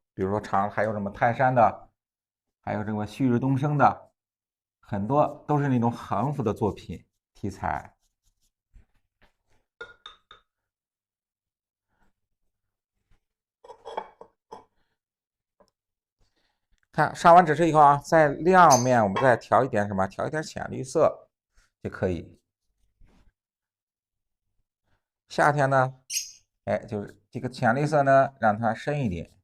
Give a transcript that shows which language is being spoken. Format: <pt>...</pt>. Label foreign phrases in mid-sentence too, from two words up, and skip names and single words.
<zh>比如說還有什麼泰山的，還有什麼旭日東升的，很多都是那種橫幅的作品題材。看上完指示以後啊，在亮面我們再調一點什麼？調一點淺綠色就可以。夏天呢，哎，就是這個淺綠色呢，讓它深一點。</zh>